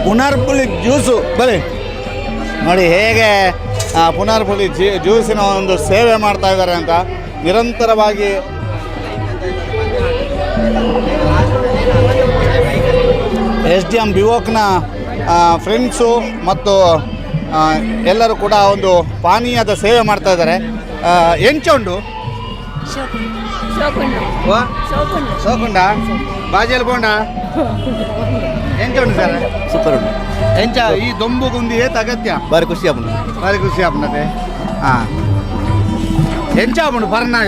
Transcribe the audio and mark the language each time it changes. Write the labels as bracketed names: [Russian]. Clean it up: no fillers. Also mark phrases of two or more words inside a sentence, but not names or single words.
[Kannada] ಪುನರ್ಪುಳಿ ಜ್ಯೂಸು ಬನ್ನಿ ನೋಡಿ ಹೇಗೆ ಪುನರ್ಪುಳಿ ಜ್ಯೂಸಿನ ಒಂದು ಸೇವೆ ಮಾಡ್ತಾ ಇದ್ದಾರೆ ಅಂತ. ನಿರಂತರವಾಗಿ SDM ಬಿವೋಕ್ನ ಫ್ರೆಂಡ್ಸು ಮತ್ತು ಎಲ್ಲರೂ ಕೂಡ ಒಂದು ಪಾನೀಯದ ಸೇವೆ ಮಾಡ್ತಾ ಇದ್ದಾರೆ. [Tulu] ಎಂಚುಂಡು ಸೋಕುಂಡ ಬಾಜಿಯಲ್ಲಿ ಬೋಂಡ ಎಂಚುಂಡು ಸರ್ [Kannada] ಸೂಪರ್ ಉಂಟು [Tulu] ಎಂಚ ಈ ದೊಂಬು ಗುಂದಿ ಏತ್ ಅಗತ್ಯ ಬಾರಿ ಖುಷಿ ಆಪುಂಡು ಬಾರಿ ಖುಷಿ ಆಪುಂಡತೆ. ಹಾಂ ಎಂಚ ಆಪುಂಡು ಪರ್ನಾಗ